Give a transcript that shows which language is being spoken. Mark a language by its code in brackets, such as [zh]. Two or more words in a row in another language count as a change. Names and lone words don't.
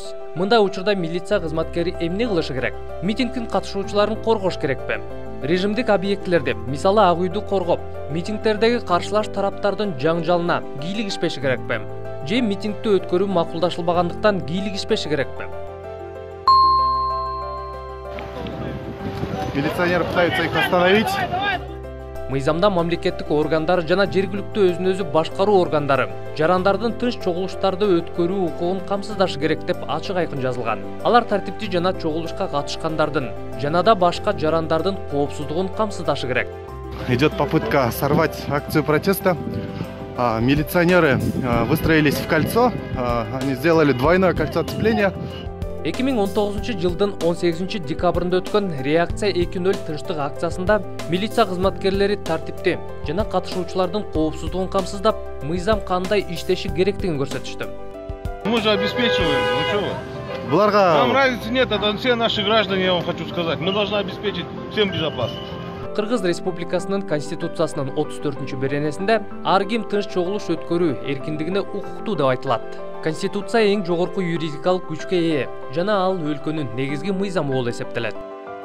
[ky] Мындай учурда милиция кызматкери эмне кылышы керек? Митингдин катышуучуларын коргош керекпи? Режимдик объектилерде, мисалы Ак үйдү коргоп, митингдердеги каршылаш тараптардын жаңжалына кийлигишпеши керекпи? Же митингди өткөрүү макулдашылбагандыктан кийлигишпеши керекпи? [ru] Милиционеры пытаются их остановить. [ky] Мыйзамда мамлекеттик органдар жана жергиликтүү өзүн-өзү башкаруу органдары жарандардын тынч чогулуштарды өткөрүү укугун камсыздашы керек деп ачык айкын жазылган. Алар тартиптүү жана чогулушка катышкандардын жана да башка жарандардын коопсуздугун камсыздашы керек. [ru] Идет попытка сорвать акцию протеста. Милиционеры выстроились в кольцо. Они сделали двойное кольцо оцепления. [ky] 2019 жылдын 18 декабрында өткөн реакция 2.0 тынчтык акциясында милиция кызматкерлери тартипти жана катышуучулардын коопсуздугун камсыздап, мыйзам кандай иштеши керектигин көрсөтүштү. [ru] Мы же обеспечиваем, ну чего? Нам разницы нет, это все наши граждане, я вам хочу сказать. Мы должны обеспечить всем безопасность. [ky] Кыргыз Республикасынын Конституциясынын 34-беренесинде ар ким тынч чогулуш өткөрүү эркиндигине укуктуу деп айтылат. Конституция эң жогорку юридикалык күчкө ээ жана ал өлкөнүн негизги мыйзамы болуп эсептелет.